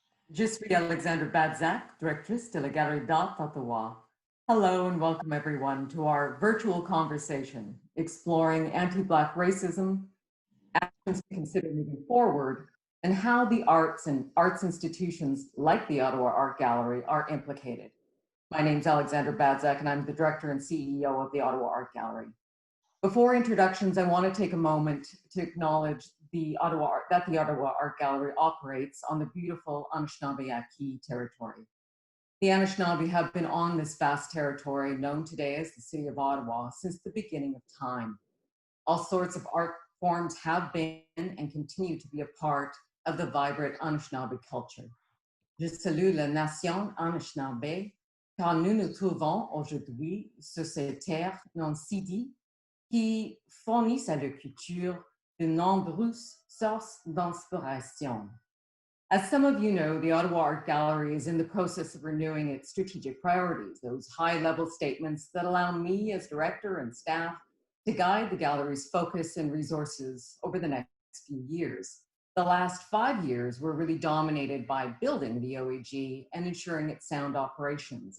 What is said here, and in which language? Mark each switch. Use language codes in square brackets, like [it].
[fr] Je suis Alexandra Badzak, directrice de la Galerie d'Art Ottawa. [en] Hello and welcome everyone to our virtual conversation exploring anti-Black racism, actions to consider moving forward, and how the arts and arts institutions like the Ottawa Art Gallery are implicated. My name is Alexandra Badzak and I'm the director and CEO of the Ottawa Art Gallery. Before introductions, I want to take a moment to acknowledge the Ottawa Art Gallery operates on the beautiful Anishinaabe territory. The Anishinaabe have been on this vast territory known today as the city of Ottawa since the beginning of time. All sorts of art forms have been and continue to be a part of the vibrant Anishinaabe culture. [fr] Je salue la nation Anishinaabe car nous nous trouvons aujourd'hui sur ces terres non cédées qui fournissent à la culture de nombreuses sources d'inspiration. [en] As some of you know, the Ottawa Art Gallery is in the process of renewing its strategic priorities, those high-level statements that allow me as director and staff to guide the gallery's focus and resources over the next few years. The last 5 years were really dominated by building the OAG and ensuring its sound operations.